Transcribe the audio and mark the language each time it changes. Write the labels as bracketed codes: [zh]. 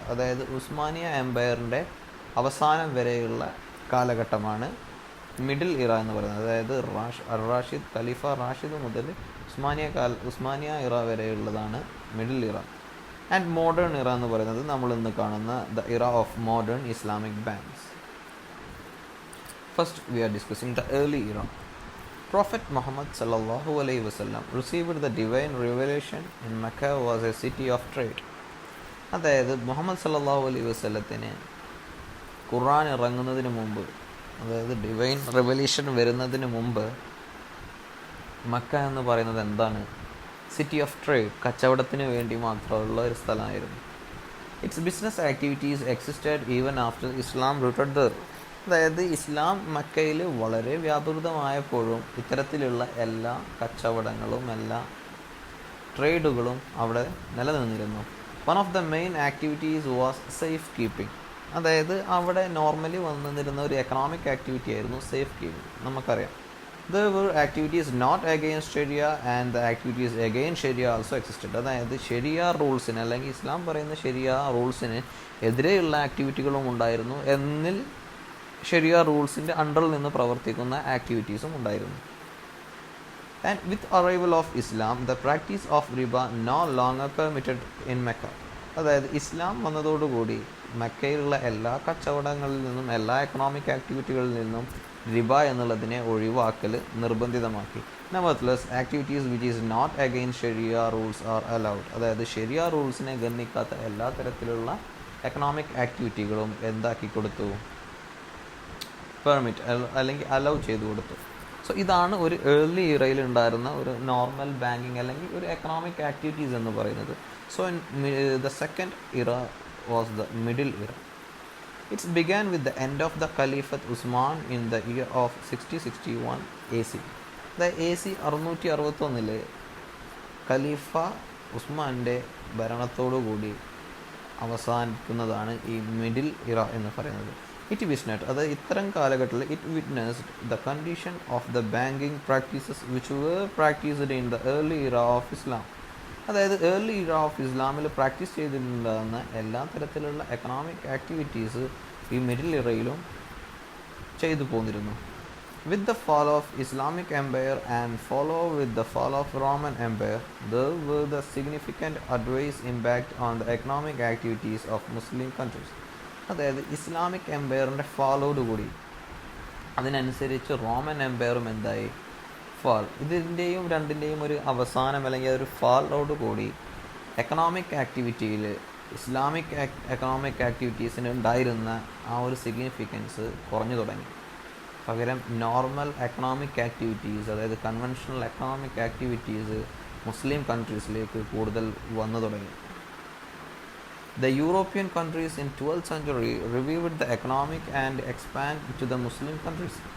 [ml] അതായത് ഉസ്മാനിയ എംപയറിൻ്റെ അവസാനം വരെയുള്ള കാലഘട്ടമാണ് മിഡിൽ ഇറ എന്ന് പറയുന്നത്. അതായത് ഖലീഫ റാഷിദ് മുതൽ ഉസ്മാനിയ ഇറ വരെയുള്ളതാണ് മിഡിൽ ഇറ. ആൻഡ് മോഡേൺ ഇറ എന്ന് പറയുന്നത് നമ്മൾ ഇന്ന് കാണുന്ന [en] The era of modern Islamic banks. First we are discussing the early era. Prophet Muhammad sallallahu alaihi wasallam received the divine revelation in Mecca was a city of trade. [ml] അതായത് മുഹമ്മദ് സല്ലല്ലാഹു അലൈഹി വസല്ലത്തിന് ഖുർആൻ ഇറങ്ങുന്നതിന് മുമ്പ്, അതായത് ഡിവൈൻ റെവല്യൂഷൻ വരുന്നതിന് മുമ്പ് മക്ക എന്ന് പറയുന്നത് എന്താണ്? സിറ്റി ഓഫ് ട്രേഡ്, കച്ചവടത്തിന് വേണ്ടി മാത്രമുള്ള ഒരു സ്ഥലമായിരുന്നു. [en] Its business activities existed even after Islam rooted there. [ml] അതായത് ഇസ്ലാം മക്കയിൽ വളരെ വ്യാപൃതമായപ്പോഴും ഇത്തരത്തിലുള്ള എല്ലാ കച്ചവടങ്ങളും എല്ലാ ട്രേഡുകളും അവിടെ നിലനിന്നിരുന്നു. [en] One of the main activities was safe keeping. [ml] അതായത് അവിടെ നോർമലി വന്നിരുന്ന ഒരു എക്കണോമിക് ആക്ടിവിറ്റി ആയിരുന്നു സേഫ് കീപ്പിംഗ്. നമുക്കറിയാം, [en] there were activities not against Sharia and the activities against Sharia also existed. [ml] അതായത് ഷെരിയ റൂൾസിന് അല്ലെങ്കിൽ ഇസ്ലാം പറയുന്ന ഷെരിയ റൂൾസിന് എതിരെയുള്ള ആക്ടിവിറ്റികളും ഉണ്ടായിരുന്നു, എന്നിൽ ഷെരിയ റൂൾസിൻ്റെ അണ്ടറിൽ നിന്ന് പ്രവർത്തിക്കുന്ന ആക്ടിവിറ്റീസും ഉണ്ടായിരുന്നു. [en] And with arrival of Islam, the practice of riba no longer permitted in Mecca. [ml] അതായത് ഇസ്ലാം വന്നതോടുകൂടി മക്കയിലുള്ള എല്ലാ കച്ചവടങ്ങളിൽ നിന്നും എല്ലാ എക്കണോമിക് ആക്ടിവിറ്റികളിൽ നിന്നും റിബ എന്നുള്ളതിനെ ഒഴിവാക്കൽ നിർബന്ധിതമാക്കി. [en] Nevertheless activities which is not against sharia rules are allowed. [ml] അതായത് ഷെരിയ റൂൾസിനെ ഗണ്ണിക്കാത്ത എല്ലാ തരത്തിലുള്ള എക്കണോമിക് ആക്ടിവിറ്റികളും എന്താക്കി കൊടുത്തു? പെർമിറ്റ് അല്ലെങ്കിൽ അലൗ ചെയ്തു കൊടുത്തു. സോ ഇതാണ് ഒരു ഏർലി ഇറയിൽ ഉണ്ടായിരുന്ന ഒരു നോർമൽ ബാങ്കിങ് അല്ലെങ്കിൽ ഒരു എക്കണോമിക് ആക്ടിവിറ്റീസ് എന്ന് പറയുന്നത്. [en] So the second era was the middle era. It began with the end of the Caliphate Usman in the year of 6061 AC. [ml] The AC 661 ഖലീഫ ഉസ്മാൻ്റെ ഭരണത്തോടുകൂടി അവസാനിക്കുന്നതാണ് ഈ മിഡിൽ ഇറ എന്ന് പറയുന്നത്. [en] it witnessed, [ml] അത് ഇത്തരം കാലഘട്ടത്തിൽ [en] It witnessed the condition of the banking practices which were practised in the early era of Islam. [ml] അതായത് early ഇറ ഓഫ് ഇസ്ലാമിൽ പ്രാക്ടീസ് ചെയ്തിട്ടുണ്ടാകുന്ന എല്ലാ തരത്തിലുള്ള എക്കണോമിക് ആക്ടിവിറ്റീസ് ഈ മിഡിൽ ഇറയിലും ചെയ്തു പോന്നിരുന്നു. [en] With the fall of Islamic Empire and follow with the fall of Roman Empire, there were the significant adverse impact on the economic activities of Muslim countries. [ml] അതായത് Islamic എംപയറിൻ്റെ ഫാളോടുകൂടി അതിനനുസരിച്ച് Roman എംപയറും എന്തായി fall. ഇതിൻ്റെയും രണ്ടിൻ്റെയും ഒരു അവസാനം അല്ലെങ്കിൽ ഒരു ഫാളോടുകൂടി എക്കണോമിക് ആക്ടിവിറ്റിയിൽ ഇസ്ലാമിക് എക്കണോമിക് ആക്ടിവിറ്റീസിന് ഉണ്ടായിരുന്ന ആ ഒരു സിഗ്നിഫിക്കൻസ് കുറഞ്ഞു തുടങ്ങി. പകരം നോർമൽ എക്കണോമിക് ആക്ടിവിറ്റീസ്, അതായത് കൺവെൻഷണൽ എക്കണോമിക് ആക്ടിവിറ്റീസ് മുസ്ലിം കൺട്രീസിലേക്ക് കൂടുതൽ വന്നു തുടങ്ങി. [en] The European countries in 12th century revived the economic and expand to the Muslim countries.